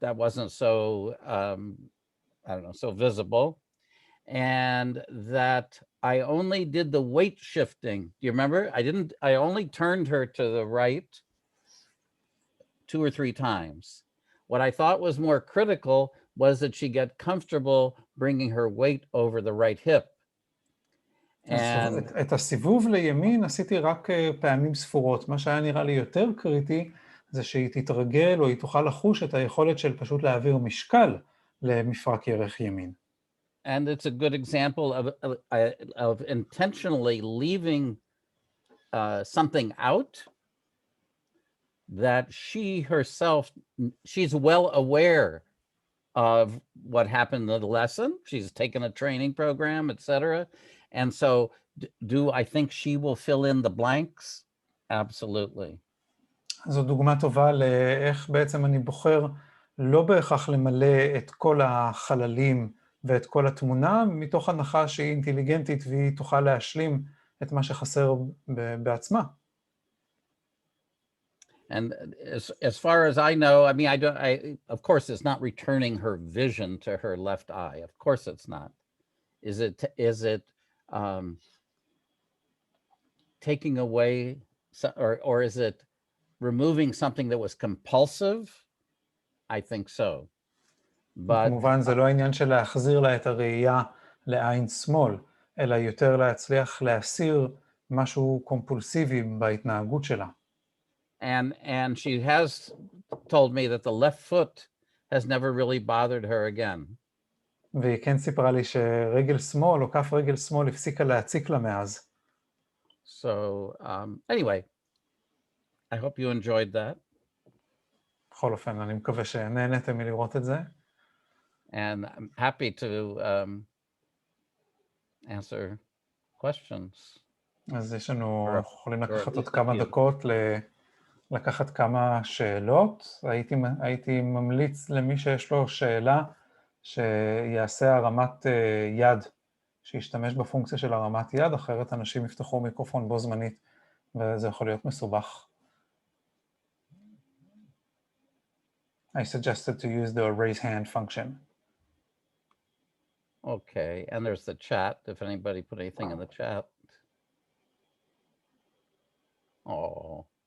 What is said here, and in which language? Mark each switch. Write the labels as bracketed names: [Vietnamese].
[English] That wasn't so I don't know, so visible, and that I only did the weight shifting. Do you remember? I only turned her to the right 2 or 3 times. What I thought was more critical was that she get comfortable bringing her weight over the right hip. [Hebrew] את הסיבוב לימין עשיתי רק פעמים ספורות. מה שהיה נראה לי יותר קריטי זה שהיא תתרגל או היא תוכל לחוש את היכולת של פשוט להעביר משקל למפרק ירך ימין. [English] And it's a good example of intentionally leaving something out that she herself, she's well aware of what happened in the lesson. She's taken a training program, etc. And so do I think she will fill in the blanks? Absolutely. [Hebrew] זו דוגמה טובה לאיך בעצם אני בוחר לא בהכרח למלא את כל החללים ואת כל התמונה, מתוך הנחה שהיא אינטליגנטית והיא תוכל להשלים את מה שחסר בעצמה. [English] And as far as I know, I mean, of course, it's not returning her vision to her left eye. Of course, it's not. Is it taking away, or is it removing something that was compulsive? I think so. But [Hebrew] כמובן, זה לא העניין של להחזיר לה את הראייה לעין שמאל, אלא יותר להצליח להסיר משהו קומפולסיבי בהתנהגות שלה. [English] And she has told me that the left foot has never really bothered her again. [Hebrew] והיא כן סיפרה לי שרגל שמאל או כף רגל שמאל הפסיקה להציק לה מאז. [English] So anyway, I hope you enjoyed that. [Hebrew] בכל אופן, אני מקווה שנהנתם מלראות את זה. [English] And I'm happy to answer questions. [Hebrew] אז יש לנו, יכולים לקחת עוד כמה דקות לקחת כמה שאלות. הייתי ממליץ למי שיש לו שאלה שיעשה הרמת יד, שישתמש בפונקציה של הרמת יד, אחרת אנשים יפתחו מיקרופון בו זמנית, וזה יכול להיות מסובך. [English] I suggested to use the raise hand function. Okay, and there's the chat, if anybody put anything in the chat. Oh.